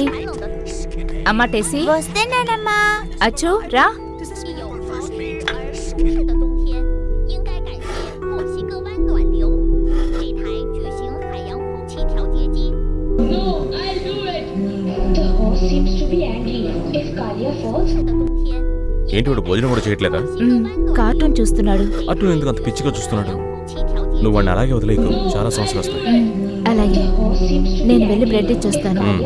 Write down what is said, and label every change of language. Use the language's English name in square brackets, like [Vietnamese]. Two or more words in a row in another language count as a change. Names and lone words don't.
[Telugu] అమ్మా టెస్సీ. వస్తున్నానమ్మా. అచ్చు రా. [Chinese] 舒适的冬天，应该感谢墨西哥湾暖流这台巨型海洋空气调节机。 [Telugu] ఏంటి వాడు భోజనం కూడా చేయట్లేదా? కార్టూన్ చూస్తున్నాడు. అటు ఎందుకు అంత పిచ్చిగా చూస్తున్నాడు? నువ్వు వాడిని అలాగే వదిలేకు, చాలా సమస్యలు వస్తాయి. అలాగే, నేను వెళ్ళి బ్రెడ్ ఇచ్చొస్తాను.